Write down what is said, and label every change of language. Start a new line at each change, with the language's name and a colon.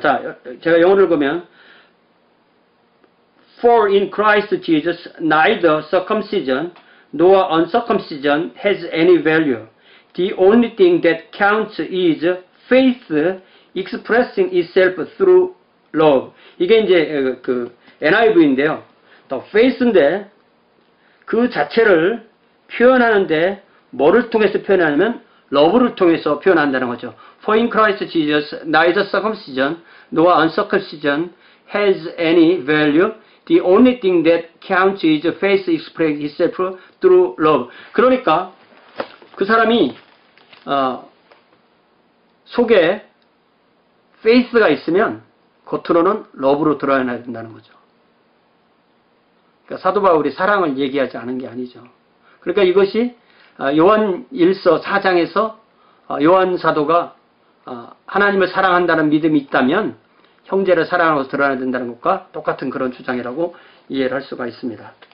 Korean: 자, 제가 영어를 읽으면
English: For in Christ Jesus neither circumcision nor uncircumcision has any value. The only thing that counts is faith expressing itself through love.
Korean: 이게 이제 NIV인데요.
English: The faith
Korean: 인데 그 자체를 표현하는데 뭐를 통해서 표현하냐면 love를 통해서 표현한다는 거죠.
English: For in Christ Jesus neither circumcision nor uncircumcision has any value. The only thing that counts is faith expressing itself through love.
Korean: 그러니까 그 사람이 속에 faith가 있으면 겉으로는 love로 드러나야 된다는 거죠. 그러니까 사도 바울이 사랑을 얘기하지 않은 게 아니죠. 그러니까 이것이 요한 1서 4장에서 요한 사도가 하나님을 사랑한다는 믿음이 있다면 형제를 사랑하고 드러나야 된다는 것과 똑같은 그런 주장이라고 이해를 할 수가 있습니다.